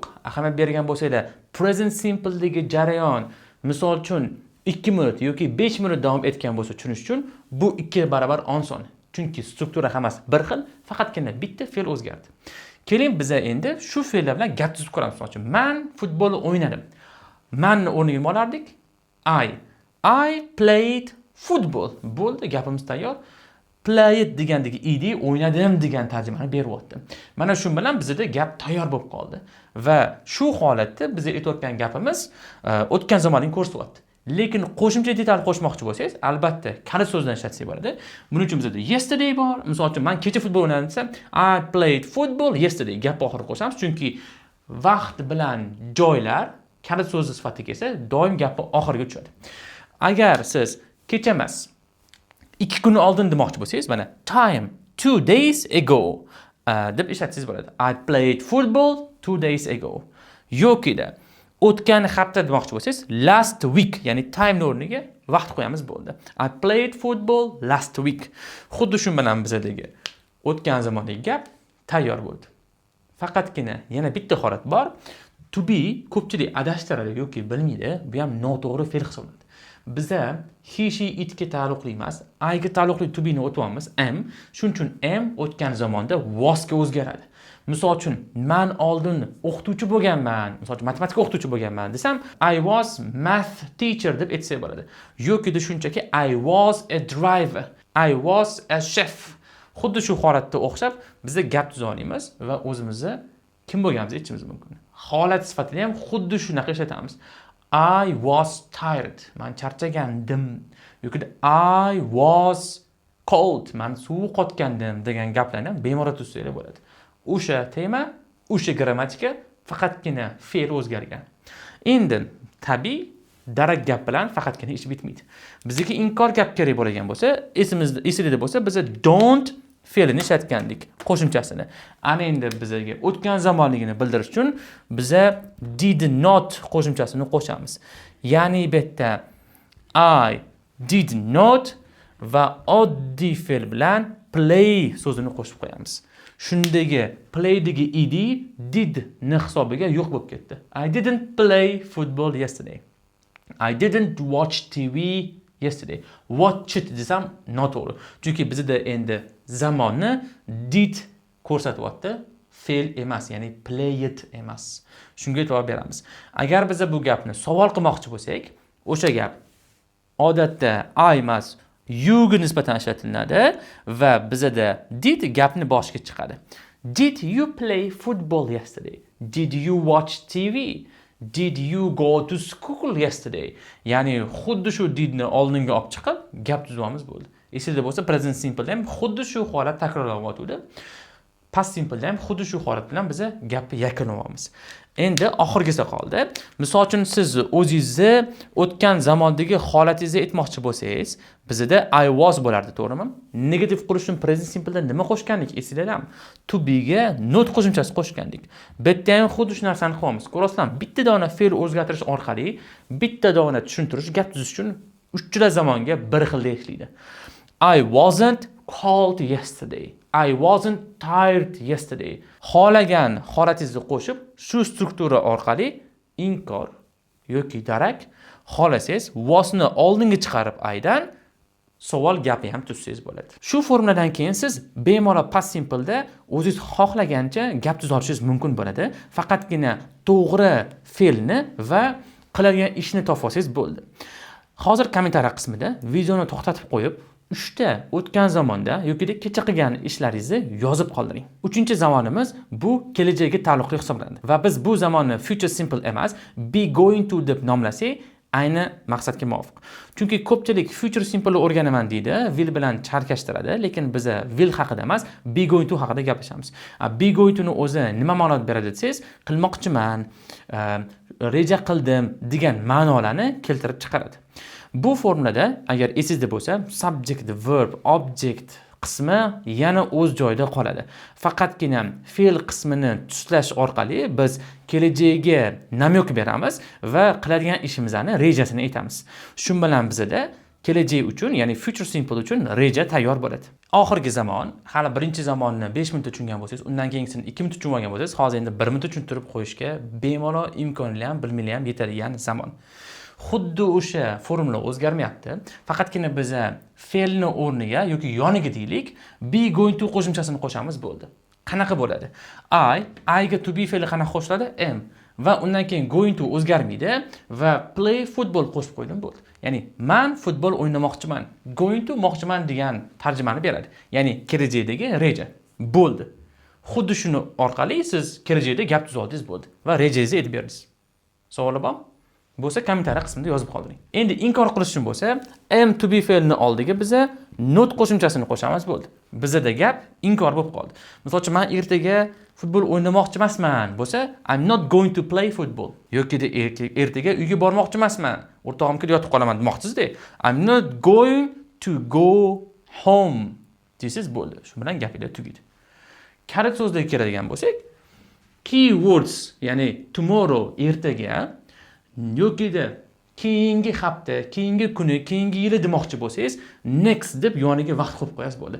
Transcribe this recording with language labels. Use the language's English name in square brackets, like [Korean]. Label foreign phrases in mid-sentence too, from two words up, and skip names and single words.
[Uzbek] Ahamiyat bergan bo'lsanglar, [English] present simple [Uzbek] dagi jarayon, misol uchun 2 minut yoki 5 minut davom etgan bo'lsa tushunish uchun bu 2 barobar oson. Chunki struktura hammasi bir xil, faqatgina bitta fe'l o'zgardi. Keling biz endi shu fe'llar bilan gap tuzib ko'ramiz. Masalan, men futbol o'ynadim. Menni o'rniga nima olardik? [English] I played football. [Uzbek] Bo'ldi, gapimiz tayyor. Played degandagi ed o'ynadim degan tarjimani beryapti. Mana shu bilan bizda gap tayyor bo'lib qoldi. Va shu holatda biz aytayotgan gapimiz o'tgan zamonning ko'rsatyapti. Lekin qo'shimcha detal qo'shmoqchi bo'lsangiz, albatta kalit so'zdan ishlatsak bo'ladi. Buning uchun bizda yesterday bor. Misol uchun men kecha futbol o'ynadim desam, [English] I played football yesterday [Uzbek] gap oxiri qo'shamiz, chunki vaqt bilan joylar kalit so'zi sifatida kelsa, doim gapni oxiriga tushadi. Agar siz kecha emas, 2 kun oldin demoqchi bo'lsangiz, mana [English] time 2 days ago [Uzbek] deb ishlatsangiz bo'ladi. [English] I played football 2 days ago. [Uzbek] Yokida o'tgan hafta demoqchi bo'lsangiz, [English] last week, [Uzbek] ya'ni time o'rniga vaqt qo'yamiz bo'ldi. [English] I played football last week. [Uzbek] Xuddi shu bilan bizadagi o'tgan zamondagi gap tayyor bo'ldi. Faqatgina yana bitta holat bor. [English] To be [Uzbek] ko'pchilik adashtiradi yoki bilmaydi, bu ham noto'g'ri fe'l hisoblanadi. [English] Biza he, she, [Uzbek] itga taalluqli emas, I ga taalluqli [English] to be [Uzbek] ni o'tyapmiz, am. Shuning uchun am o'tgan zamonda was ga o'zgaradi. Misol uchun, men oldin o'qituvchi bo'lganman, misol uchun matematika o'qituvchi bo'lganman desam, [English] I was math teacher [Uzbek] deb aytsak bo'ladi. Yoki shunchaki [English] I was a driver, I was a chef. [Uzbek] Xuddi shu holatda o'xshab bizda gap tuza olamiz va o'zimizni kim bo'lganimizni aytishimiz mumkin. Holat sifatida ham xuddi shunaqa ishlatamiz. [English] I was tired, [Uzbek] men charchagandim. [English] Yoki I was cold, [Uzbek] men suv qotgandim degan gaplarni bemalol tuzsanglar bo'ladi. O'sha tema, o'sha grammatika, faqatgina fe'l o'zgargan. Endi tabiiy darak gap bilan faqatgina ish bitmaydi. Bizga inkor gap kerak bo'lgan bo'lsa, esingizda bo'lsa, biz don't fe'lini ishlatgandik, qo'shimchasini. Ana endi bizga o'tgan zamonligini bildirish uchun biz [English] did not [Uzbek] qo'shimchasini qo'shamiz. Ya'ni bu yerda [English] I did not [Uzbek] va oddiy fe'l bilan play so'zini qo'shib qo'yamiz. Shundagi playdagi ed did ni hisobiga yo'q bo'lib ketdi. [English] I didn't play football yesterday. I didn't watch TV yesterday. Watch it [Uzbek] desam noto'g'ri. Chunki bizda endi zamonni did ko'rsatyapti, fe'l emas, ya'ni [English] play it [Uzbek] emas. Shunga e'tibor beramiz. Agar biz bu gapni savol qilmoqchi bo'lsak, o'sha gap odatda I emas, you ga nisbatan ishlatiladi va bizda did gapni boshiga chiqadi. [English] Did you play football yesterday? Did you watch TV? Did you go to school yesterday? [Uzbek] Ya'ni xuddi shu didni oldinga olib chiqib gap tuzamiz bo'ldi. Esingizda bo'lsa, [English] present simple [Uzbek] ham xuddi shu holat takrorlanyotdi. [English] Past simple [Uzbek] ham xuddi shu holat bilan biz gapni yakunlaymiz. Endi oxirgisi qoldi. Misol uchun siz o'zingizni o'tgan zamondagi holatingizni aytmoqchi bo'lsangiz, bizda [English] I was [Uzbek] bo'lardi, to'g'rimi? Negativ qurish uchun [English] present simple'da [Uzbek] nima qo'shgandik? Esingizda [English] to be [Uzbek] ga not qo'shimchasi qo'shgandik. Bu yerda ham xuddi shu narsani qilyapmiz. Ko'rasizlar, bitta dona fe'l o'zgartirish orqali bitta dona tushuntirish, gap tuzish uchun uchta zamonga bir xilda ishlaydi. [English] I wasn't cold yesterday. I wasn't tired yesterday. [Uzbek] Xohlagan holatingizni qo'shib, shu struktura orqali inkor yoki darak, xohlasangiz wasni oldinga chiqarib aydan savol gapi ham tuzsangiz bo'ladi. Shu formuladan keyin siz bemalol [English] past simple'da [Uzbek] o'zingiz xohlagancha gap tuza olishingiz mumkin bo'ladi. Faqatgina to'g'ri fe'lni va qiladigan ishni topolsangiz bo'ldi. Hozir kommentariy qismida videoni to'xtatib qo'yib, 3 ta o'tgan zamonda yoki kecha qilgan ishlaringizni yozib qoldiring. 3-zamonimiz bu kelajakka taalluqli hisoblanadi va biz bu zamonni [English] future simple [Uzbek] emas, [English] be going to [Uzbek] deb nomlasak, ayni maqsadga muvofiq. Chunki ko'pchilik [English] future simple [Uzbek] o'rganaman deydi, will bilan charkashtiradi, lekin biz will haqida emas, [English] be going to [Uzbek] haqida gaplashamiz. [English] Be going to [Uzbek] ni o'zi nima ma'no beradi desangiz, qilmoqchiman, reja qildim degan ma'nolarni keltirib chiqaradi. Bu formulada agar esingizda bo'lsa, [English] subject, verb, object [Uzbek] qismi yana o'z joyida qoladi. Faqatgina fe'l qismini tuslash orqali biz kelajagiga namyok beramiz va qiladigan ishimizni rejasini aytamiz. Shu bilan bizda kelajak uchun, ya'ni [English] future simple [Uzbek] uchun reja tayyor bo'ladi. Oxirgi zamon, hali birinchi zamonni 5 minutda tushungan bo'lsangiz, undan keyingisini 2 minutda tushunib olgan bo'lsangiz, hozir endi 1 minutda tushuntirib qo'yishga bemalol imkonli ham, bilmayli ham yetadigan zamon. Xuddi o'sha formula o'zgarmayapti. Faqatgina biz fe'lni o'rniga yoki yoniga deylik, [English] be going to [Uzbek] qo'shimchasini qo'shamiz bo'ldi. Qanaqa bo'ladi? I ga [English] to be [Uzbek] fe'li qanaqa qo'shiladi? Am. Va undan keyin [English] going to [Uzbek] o'zgarmaydi va [English] play football [Uzbek] qo'shib qo'ydim bo'ldi. Ya'ni men futbol o'ynamoqchiman. [English] Going to [Uzbek] moqchiman degan tarjimani beradi. Ya'ni kelajakdagi reja. Bo'ldi. Xuddi shuni orqali siz kelajakda gap tuza oldingiz bo'ldi va rejangizni aytib berdingiz. Savol bormi? Bo'lsa kommentariy qismida yozib qoldiring. Endi inkor qilish uchun bo'lsa, [English] am to be [Uzbek] fe'lini oldiga biz not qo'shimchasini qo'shamiz bo'ldi. Bizda gap inkor bo'lib qoldi. Misol uchun men ertaga futbol o'ynamoqchi emasman bo'lsa, [English] I'm not going to play football. [Uzbek] Yoki ertaga uyga bormoqchi emasman, o'rtog'im kelib yotib qolaman demoqchisiz-da. [English] I'm not going to go home. [Uzbek] Deysiz bo'ldi. Shu bilan gapinglar tugaydi. Kalit so'zlarga keladigan bo'lsak, keywords, ya'ni tomorrow ertaga yokida keyingi hafta, keyingi kuni, keyingi yili demoqchi bo'lsangiz, next deb yoniga vaqt qo'yib qo'yasiz bo'ldi.